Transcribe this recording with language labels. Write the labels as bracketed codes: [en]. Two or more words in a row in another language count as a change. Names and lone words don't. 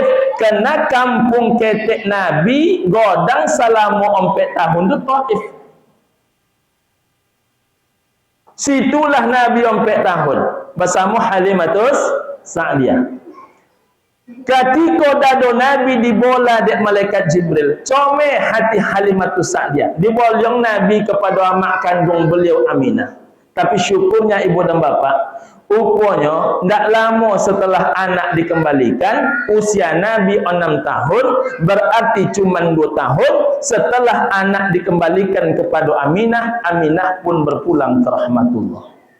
[min] Karena kampung ketek Nabi godang selama 4 tahun itu Taif. [id] Situlah Nabi 4 tahun bersama Halimatus Sa'diyah. [min] Ketika dado Nabi dibola dek malaikat Jibril, comel hati Halimatus Sa'diyah. Dibolyong Nabi kepada amak kandung beliau Aminah. [id] Tapi syukurnya ibu dan bapa, rupanya tidak lama setelah anak dikembalikan, usia Nabi 6 tahun, berarti cuma 2 tahun setelah anak dikembalikan kepada Aminah, Aminah pun berpulang ke rahmatullah.